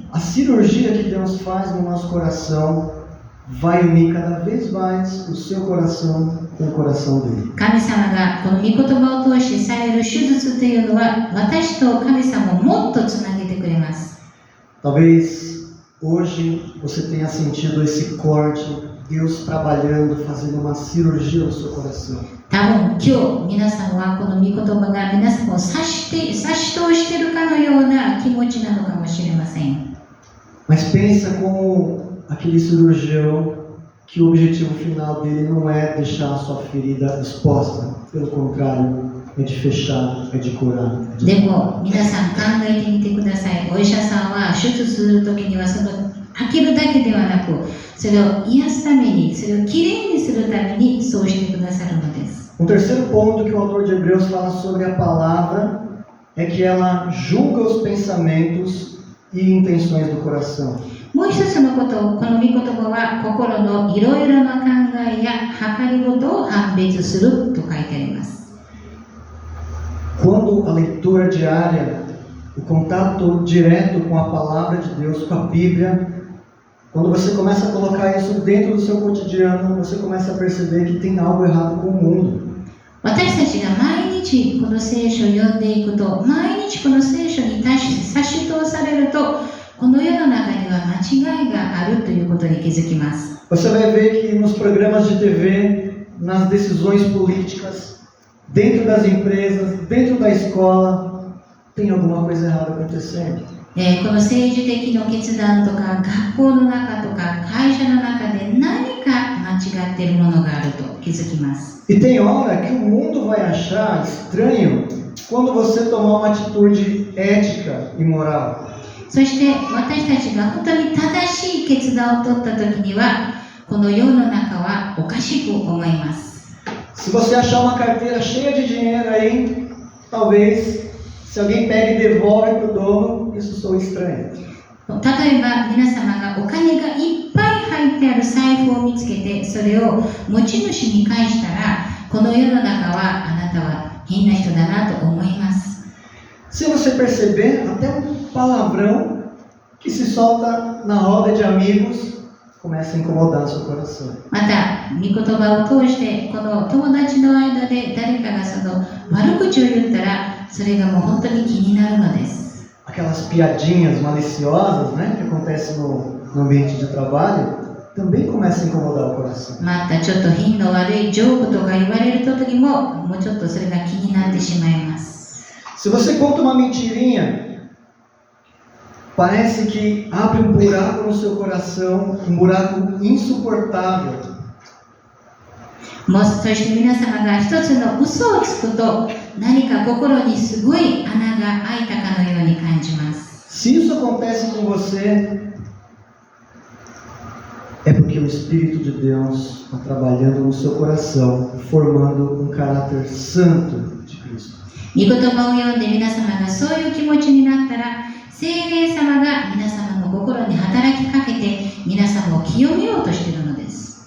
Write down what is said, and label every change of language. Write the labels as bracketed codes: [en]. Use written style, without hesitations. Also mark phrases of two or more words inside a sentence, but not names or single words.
[pt] A cirurgia que Deus faz no nosso coração vai unir cada vez mais o seu coração com o coração dele. [ja] 神様がこの御言葉を通してされる手術というのは私と神様をもっとつなげてくれます。 [pt] Talvez hoje você tenha sentido esse corte, Deus trabalhando, fazendo uma cirurgia no seu coração. [ja] 多分今日皆さんはこの御言葉が皆さんを差し通しているかのような気持ちなのかもしれません。 [pt] Mas pensa como aquele cirurgião que o objetivo final dele não é deixar a sua ferida exposta, pelo contrário, é de fechar, é de curar. [ja] でも皆さん考えてみてください。お医者さんは手術するときにはその開けるだけではなく、それを癒すために、それをきれいにするためにそうしてくださるのです。 [pt] terceiro ponto que o autor de Hebreus fala sobre a palavra é que ela julga os pensamentos e intenções do coração. [ja] もう一つのことを、この御言葉は心のいろいろな考えや計りごとを判別すると書いてあります。 [pt] Quando a leitura diária, o contato direto com a palavra de Deus, com a Bíblia, quando você começa a colocar isso dentro do seu cotidiano, você começa a perceber que tem algo errado com o mundo. [ja] 私たちが毎日この聖書を読んでいくと、毎日この聖書に差し通されると、この世の中には間違いがあるということに気づきます。 [pt] Você vai ver que nos programas de TV, nas decisões políticas, dentro das empresas, dentro da escola, tem alguma coisa errada acontecendo. [ja] この政治的な決断とか、学校の中とか、会社の中で何か間違っているものがあると気づきます。 [pt] E tem hora que o mundo vai achar estranho quando você tomar uma atitude ética e moral. [ja] そして私たちが本当に正しい決断を取った時には、この世の中はおかしく思います。 [pt] Se você achar uma carteira cheia de dinheiro aí, talvez, se alguém pega e devolve para o dono, isso soa estranho. [ja] 例えば皆様がお金がいっぱい入ってある財布を見つけて、それを持ち主に返したら、この世の中はあなたは変な人だなと思います。 [pt] Se você perceber, até um palavrão que se solta na roda de amigos começa a incomodar o seu coração. [ja] また、御言葉を通して、この友達の間で誰かがその悪口を言ったら、それがもう本当に気になるのです。 [pt] Aquelas piadinhas maliciosas, né, que acontecem no ambiente de trabalho, também começa a incomodar o coração. [ja] またちょっと品の悪いジョークとか言われる時も、もうちょっとそれが気になってしまいます。 [pt] Se você conta uma mentirinha, parece que abre um buraco no seu coração, um buraco insuportável. [ja] もうそして皆様が一つの嘘をつくと、何か心にすごい穴が開いたかのように感じます。 [pt] Se isso acontece com você, é porque o Espírito de Deus está trabalhando no seu coração, formando um caráter santo de Cristo. [ja] 御言葉を読んで皆様がそういう気持ちになったら、聖霊様が皆様の心に働きかけて皆様を清めようとしているのです。